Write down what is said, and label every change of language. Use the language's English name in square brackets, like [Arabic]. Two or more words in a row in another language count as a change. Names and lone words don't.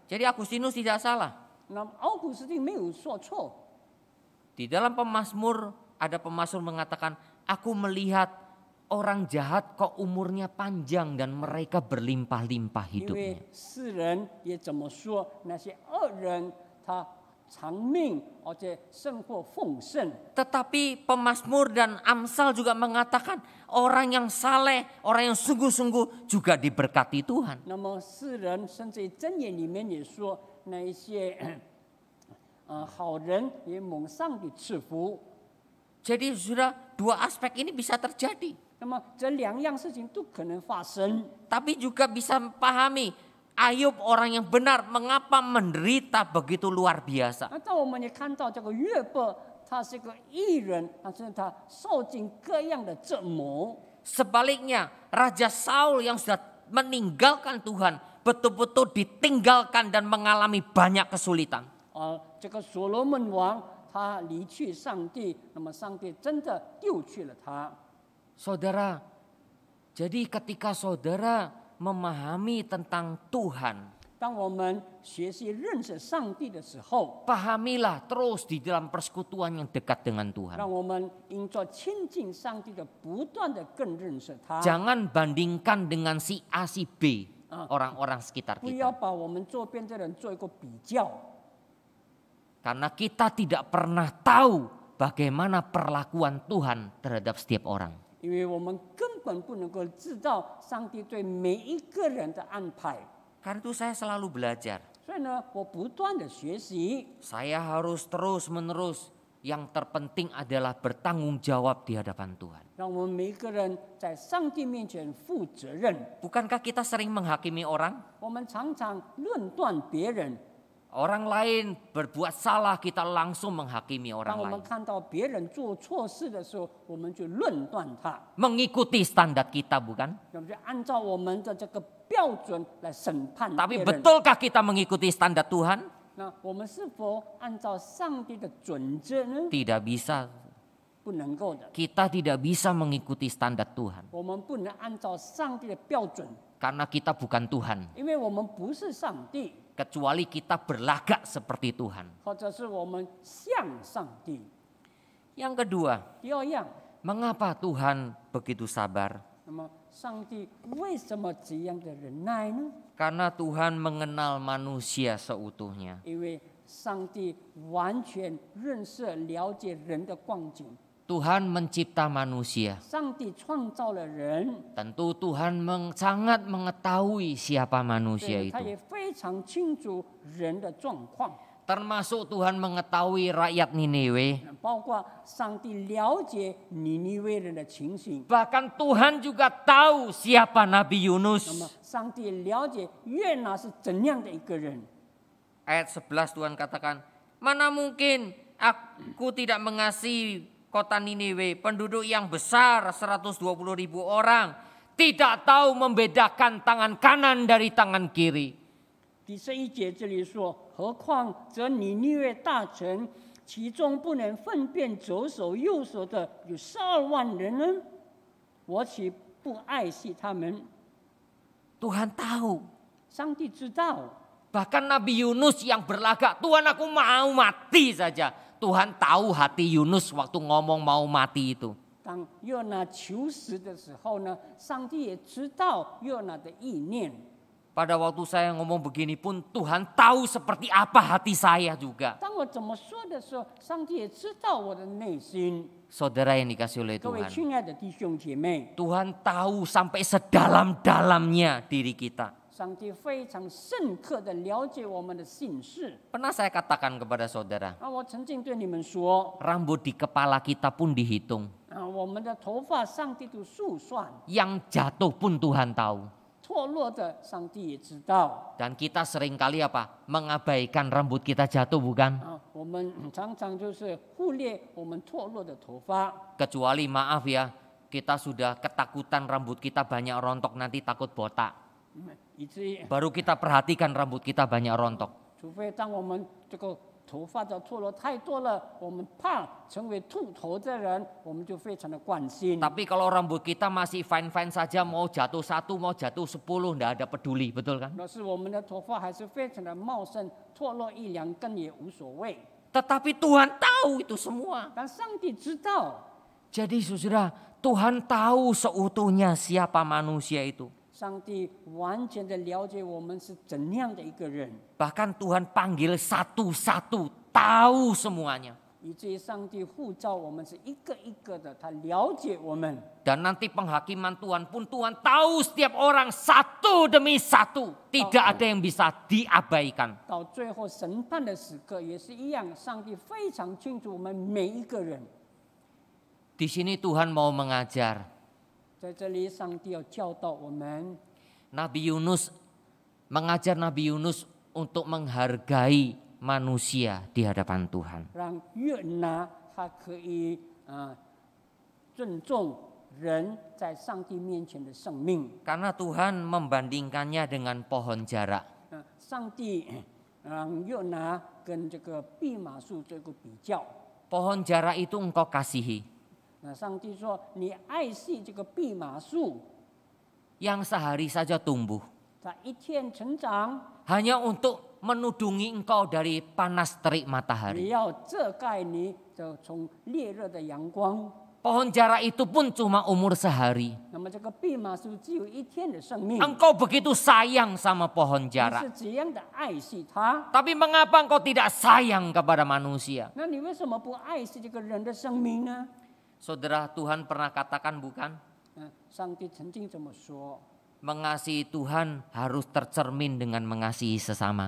[Indonesian] Jadi Agustinus tidak salah. [Chinese] 那么奥古斯丁没有说错。 [Indonesian] Di dalam Pemazmur ada pemazmur mengatakan, aku melihat orang jahat kok umurnya panjang dan mereka berlimpah-limpah [Chinese] 因 [Indonesian] hidupnya. [Chinese] 为诗人也怎么说，那些恶人他长命，而且生活丰盛。 [Indonesian] Tetapi Pemazmur dan Amsal juga mengatakan orang yang saleh, orang yang sungguh-sungguh juga diberkati Tuhan. [Chinese] 那么诗人甚至箴言里面也说，那一些好人也蒙上帝赐福。 [Indonesian] Jadi sudah dua aspek ini bisa terjadi. [Chinese] 那么这两样事情都可能发生。 [Indonesian] Tapi juga bisa pahami Ayub orang yang benar mengapa menderita begitu luar biasa. [Chinese] 但我们也看到这个约伯，他是个义人，但是他受尽各样的折磨。 [Indonesian] Sebaliknya Raja Saul yang sudah meninggalkan Tuhan betul-betul ditinggalkan dan mengalami banyak kesulitan. [Chinese] 这个所罗门王他离去上帝，那么上帝真的丢弃了他。 [Indonesian] Saudara, jadi ketika saudara memahami tentang Tuhan, [Chinese] 当我们学习认识上帝的时候， [Indonesian] pahamilah terus di dalam persekutuan yang dekat dengan Tuhan. [Chinese] 让我们因着亲近上帝的不断的更认识他。 [Indonesian] Jangan bandingkan dengan si A si B, orang-orang sekitar [Chinese] 不要 [Indonesian] kita. [Chinese] 把我们周边的人做一个比较， [Indonesian] Karena kita tidak pernah tahu bagaimana perlakuan Tuhan terhadap setiap orang. [Chinese] 因为我们根本不能够知道上帝对每一个人的安排。 [Indonesian] Karena itu saya selalu belajar. [Chinese] 所以呢，我不断的学习， [Indonesian] Saya harus terus-menerus, yang terpenting adalah bertanggung jawab di hadapan Tuhan. [Chinese] 让我们每一个人在上帝面前负责任。 [Indonesian] Bukankah kita sering menghakimi orang? [Chinese] 我们常常论断别人， [Indonesian] Orang lain berbuat salah, kita langsung menghakimi [Chinese] 当 [Indonesian] orang [Chinese] 我们 [Indonesian] lain. [Chinese] 看到别人做错事的时候，我们就论断他， [Indonesian] Mengikuti standar kita, bukan? [Chinese] 我们就按照我们的这个标准来审判 [Indonesian] Tapi [Chinese] 别人。 [Indonesian] betulkah kita mengikuti standar Tuhan? [Chinese] 那我们是否按照上帝的准则呢？ [Indonesian] Tidak bisa. [Chinese] 不不能够的。 [Indonesian] Kita tidak bisa mengikuti standar Tuhan [Chinese] 我们不能按照上帝的标准， [Indonesian] karena kita bukan Tuhan, [Chinese] 因为我们不是上帝， [Indonesian] kecuali kita berlagak seperti Tuhan. [Chinese] 或者是我们像上帝。 [Indonesian] Yang kedua, [Chinese] 第二样， [Indonesian] mengapa Tuhan begitu sabar? [Chinese] 那么上帝为什么这样的忍耐呢？ [Indonesian] Karena Tuhan mengenal manusia seutuhnya. [Chinese] 因为上帝完全认识、了解人的光景。 [Indonesian] Tuhan mencipta manusia. [Chinese] 上帝创造了人， [Indonesian] Tentu Tuhan sangat mengetahui siapa [Chinese] 对 [Indonesian] manusia [Chinese] 他 [Indonesian] itu. [Chinese] 也非常清楚人的状况， [Indonesian] Termasuk Tuhan mengetahui rakyat Niniwe. [Chinese] 包括上帝了解尼尼微人的情形。 [Indonesian] Bahkan Tuhan juga tahu siapa Nabi [Chinese] 那么 [Indonesian] Yunus. [Chinese] 上帝了解约拿是怎样的一个人。 [Indonesian] Ayat 11 Tuhan katakan, mana mungkin aku tidak mengasihi kota Niniwe, penduduk yang besar 120.000 orang, tidak tahu membedakan tangan kanan dari tangan kiri. [Chinese] 第11节这里说，何况这尼尼微大城，其中不能分辨左手右手的有12万人呢？我岂不爱惜他们？ [Indonesian] Tuhan tahu. [Chinese] 上帝知道， [Indonesian] Bahkan Nabi Yunus yang berlagak, Tuhan aku mau mati saja. Tuhan tahu hati Yunus waktu ngomong mau mati itu. [Chinese] 当约拿求死的时候呢，上帝也知道约拿的意念。 [Indonesian] Pada waktu saya ngomong begini pun Tuhan tahu seperti apa hati saya juga. [Chinese] 当我怎么说的时候，上帝也知道我的内心。 [Indonesian] Saudara yang dikasih oleh [Chinese] 各位 [Indonesian] Tuhan. [Chinese] 亲爱的弟兄姐妹， [Indonesian] Tuhan tahu sampai sedalam-dalamnya diri kita. [Chinese] 上帝非常深刻的了解我们的心事。 [Indonesian] Pernah saya katakan kepada saudara, [Chinese] 我曾经对你们说， [Indonesian] rambut di kepala kita pun dihitung. [Chinese] 我们的头发上帝都数算， [Indonesian] Yang jatuh pun Tuhan tahu. [Chinese] 脱落的上帝也知道。 [Indonesian] Dan kita seringkali apa? Mengabaikan rambut kita jatuh, bukan? [Chinese] 我们常常就是忽略我们脱落的头发。 [Indonesian] Kecuali maaf ya, kita sudah ketakutan rambut kita banyak rontok, nanti takut botak. [Chinese] 以至于， [Indonesian] Baru kita perhatikan rambut kita banyak rontok. [Chinese] 除非当我们这个头发的脱落太多了，我们怕成为秃头的人，我们就非常的关心。 [Indonesian] Tapi kalau rambut kita masih fine-fine saja, mau jatuh 1, mau jatuh 10, tidak ada peduli, betul kan? [Chinese] 若是我们的头发还是非常的茂盛，脱落1、2根也无所谓。 [Indonesian] Tetapi Tuhan tahu itu semua. [Chinese] 但上帝知道， [Indonesian] Jadi saudara, Tuhan tahu seutuhnya siapa manusia itu. [Chinese] 上帝完全的了解我们是怎样的一个人， [Indonesian] Bahkan Tuhan panggil satu-satu, tahu semuanya. [Chinese] 以至于上帝呼召我们是一个一个的，他了解我们。 [Indonesian] Dan nanti penghakiman Tuhan pun Tuhan tahu setiap orang satu demi satu. Tidak ada yang bisa diabaikan. [Chinese] 到最后审判的时刻也是一样，上帝非常清楚我们每一个人。 [Indonesian] Di sini Tuhan mau mengajar. [Chinese] 在这里，上帝要教导我们， [Indonesian] Nabi Yunus mengajar Nabi Yunus untuk menghargai manusia di hadapan Tuhan. [Chinese] 让约拿他可以尊重人在上帝面前的生命。 [Indonesian] Karena Tuhan membandingkannya dengan pohon jarak. [Chinese] 上帝让约拿跟这个蓖麻树做个比较。 [Indonesian] Pohon jarak itu engkau kasihi. [Chinese] 上帝说：“你爱惜这个蓖麻树， [Indonesian] Yang sehari saja tumbuh. [Chinese] 它一天成长， [Indonesian] Hanya untuk menudungi engkau dari panas terik [Chinese] 也 [Indonesian] matahari. [Chinese] 要遮盖你的从烈热的阳光。 [Indonesian] Pohon jarak itu pun cuma umur sehari. [Chinese] 那么这个蓖麻树只有一天的生命， [Indonesian] Engkau begitu sayang sama pohon [Chinese] 你 [Indonesian] jarak. [Chinese] 是怎样的爱惜它？ [Indonesian] Tapi mengapa engkau tidak sayang kepada manusia? [Chinese] 那你为什么不爱惜这个人的生命呢？” [Indonesian] Saudara, Tuhan pernah katakan bukan? [Chinese] 上帝曾经这么说。 [Indonesian] Mengasihi Tuhan harus tercermin dengan mengasihi sesama.